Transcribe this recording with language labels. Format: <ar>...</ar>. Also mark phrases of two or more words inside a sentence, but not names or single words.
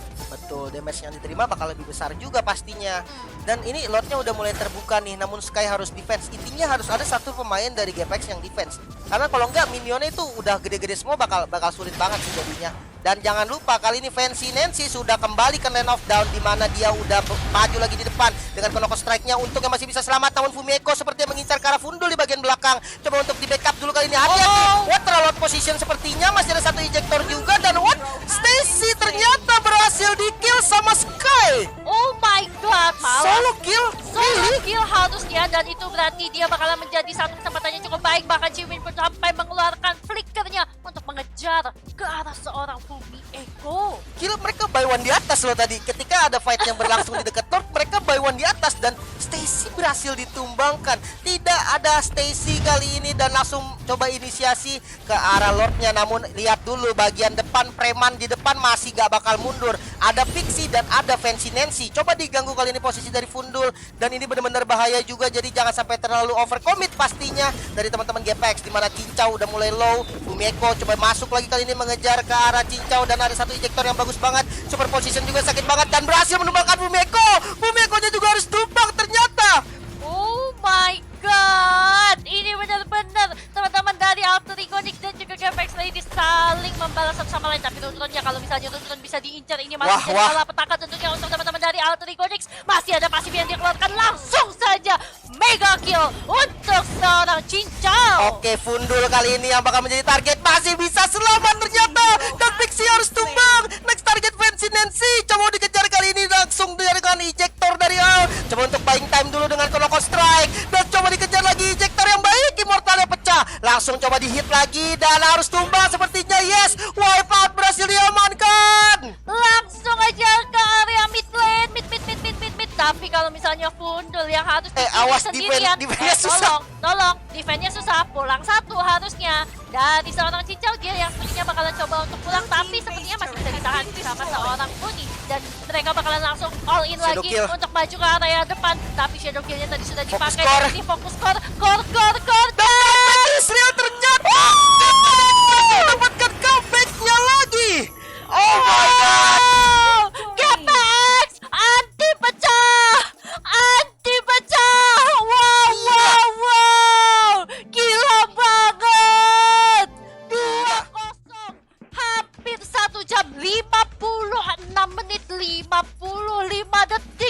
<id>Betul, damage yang diterima bakal lebih besar juga pastinya. Dan ini lotnya udah mulai terbuka nih, namun Sky harus defense. Intinya harus ada satu pemain dari GPX yang defense. Karena kalau enggak minionnya itu udah gede-gede semua, bakal sulit banget sih jadinya. Dan jangan lupa kali ini Fancy Nancy sudah kembali ke lane of down, di mana dia udah maju lagi di depan dengan Konoko Strike-nya. Untungnya masih bisa selamat, namun Fumiko sepertinya mengincar ke arah Fundul di bagian belakang. Coba untuk di backup dulu kali ini. Hati-hati. What, terlalu</id> <en>out position</en> <id>sepertinya. Masih ada satu ejector juga dan what? Stacy ternyata berhasil di kill sama Sky.</id> <en>Oh my god, malah Solo kill. solo kill</en> <id>harusnya, dan itu berarti dia bakalan menjadi satu kesempatan yang cukup baik. Bahkan Ciwin pun sampai mengeluarkan flickernya untuk mengejar ke arah seorang Fumi Eko. Gila, mereka</id> <en>buy one</en> <id>di atas loh tadi. Ketika ada fight yang berlangsung di dekat North, mereka</id> <en>buy by one</en> <id>di atas dan Stacy berhasil ditumbangkan. Tidak ada Stacy kali ini dan langsung coba inisiasi ke arah Lordnya. Namun lihat dulu bagian depan, preman di depan masih gak bakal mundur. Ada Pixie dan ada Fancy Nancy. Coba diganggu kali ini posisi dari Fundul dan ini benar-benar bahaya juga. Jadi jangan sampai terlalu overcommit pastinya dari teman-teman GPX, di mana Cincau udah mulai low. Fumeko coba masuk lagi kali ini mengejar ke arah Cincau dan ada satu ejector yang bagus banget.</id> <en>Super position</en> <id>juga sakit banget dan berhasil menumbangkan Fumeko. Fumekonya juga harus tumbang ternyata.</id> <en>Oh my god,</en> <id>ini benar-benar teman-teman dari Alter Iconic dan juga GPX Lady saling membalas satu sama lain. Tapi Runtronnya kalau misalnya Runtron bisa diincar, ini masih jadi Wah. malapetaka tentunya untuk teman-teman dari Alter Iconic. Masih ada pasif yang dikeluarkan, langsung saja</id> <en>mega kill</en> <id>untuk seorang Cincau. Oke, Fundul kali ini yang bakal menjadi target masih bisa selamat ternyata dan Pixie harus tumbang.</id> <en>Next target</en> <id>Fancy Nancy coba dikejar kali ini langsung dengan ejector dari coba untuk</id> <en>buying time</en> <id>dulu dengan Konoko Strike dan coba dikejar lagi ejector yang baik. Immortalnya pecah, langsung coba di hit lagi dan harus tumbang sepertinya.</id> <en>Yes, wipe out</en> <id>berhasil diamankan. Langsung aja ke area</id> <en>mid lane,</en> <id>mid. Tapi kalau misalnya Fundul yang harus awas, sendirian, defense-nya susah. tolong, defense-nya susah, pulang satu harusnya. Dari seorang Cincau, dia yang sepertinya bakalan coba untuk pulang, tapi sepertinya masih bisa ditahan sama seorang Puni. Dan mereka bakalan langsung</id> <en>all in</en> <id>Shadow lagi kill. untuk maju ke area depan. Tapi Shadow Kill-nya tadi sudah Fokus dipakai, core. jadi fokus core. Israel ternyata mendapatkan comeback-nya lagi.</id> <en>Oh my god.</en> <id>GPX anti pecah. Wow. Gila banget. 2-0. Hampir 1 jam 56 menit 55 detik.</id>